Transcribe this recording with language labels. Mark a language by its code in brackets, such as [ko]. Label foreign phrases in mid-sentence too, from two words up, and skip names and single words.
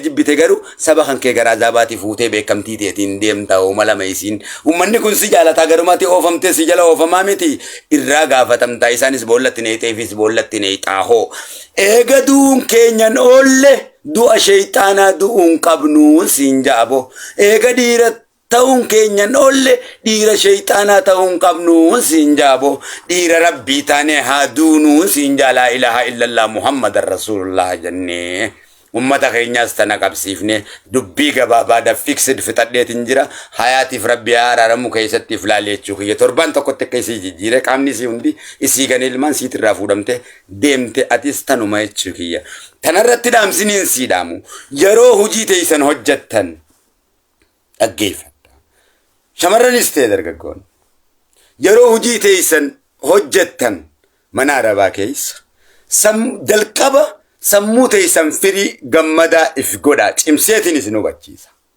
[om] jibbite garuu saba kan kee gara azaabaati fuutee beekamtii teetiin deemta oo malama isiin ummanni kun si jaalataa garumatti oofamtee si jala oofamaa miti irraa gaafatamtaa isaanis boollatti neexeefis boollatti neexaahoo eega duun keenyan oolle du'a shayxaanaa du'uun qabnu siin jaabo eega dhiira ta'uun keenyan oolle dhiira shayxaanaa ta'uun qabnu siin jaabo dhiira rabbii taane haa duunu siin jaa [ar] لا إله إلا الله محمد رسول الله [om] jennee ummata keenyaas tana qabsiifne dubbii gabaabaadha fixed fixadheetin jira hayaatiif rabbi araaramu keessattiif laaleechuu kiyya torban tokkotti akka isii jijjiire qaamni isii hundi isii gan ilmaan siitirraa fuudhamte deemte atis tanuma jechuu kiyya tanarratti dhaamsiniin siidhaamu yeroo hojii teeysan hojjettan dhaggeeffadha shamarranis ta'e dargaggoon yeroo hojii teeysan hojjettan mana arabaa keessa jalqaba sammuu teeysan firii gammadaa if godha cimseetiin isin hubachiisa